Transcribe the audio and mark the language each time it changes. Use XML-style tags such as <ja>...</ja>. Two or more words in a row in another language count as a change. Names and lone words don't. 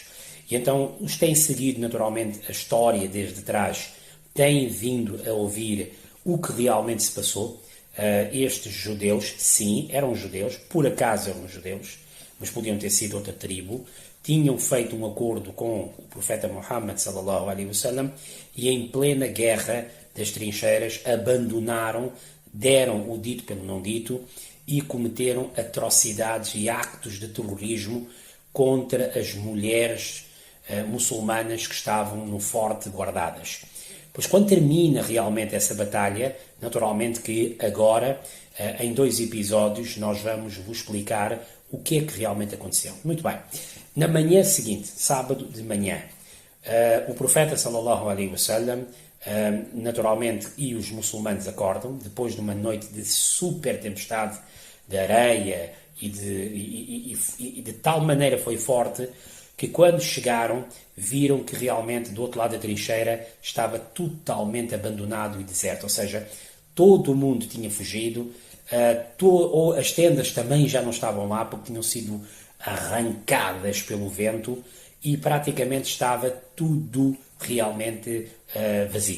<pt>E então os que têm seguido naturalmente a história desde trás têm vindo a ouvir o que realmente se passou. Estes judeus, sim, eram judeus, por acaso eram judeus, mas podiam ter sido outra tribo, tinham feito um acordo com o profeta Muhammad</pt> <ar>صلى الله عليه وسلم</ar> <pt>e em plena guerra das trincheiras abandonaram, deram o dito pelo não dito e cometeram atrocidades e actos de terrorismo contra as mulheres muçulmanas que estavam no forte guardadas. Pois quando termina realmente essa batalha, naturalmente que agora, em 2 episódios, nós vamos vos explicar o que é que realmente aconteceu. Muito bem. Na manhã seguinte, sábado de manhã, o profeta</pt> <ar>صلى الله عليه وسلم,</ar> <pt>naturalmente, e os muçulmanos acordam, depois de uma noite de super tempestade de areia e de tal maneira foi forte, que quando chegaram, viram que realmente do outro lado da trincheira estava totalmente abandonado e deserto, ou seja, todo o mundo tinha fugido, as tendas também já não estavam lá porque tinham sido arrancadas pelo vento e praticamente estava tudo realmente vazio.</pt>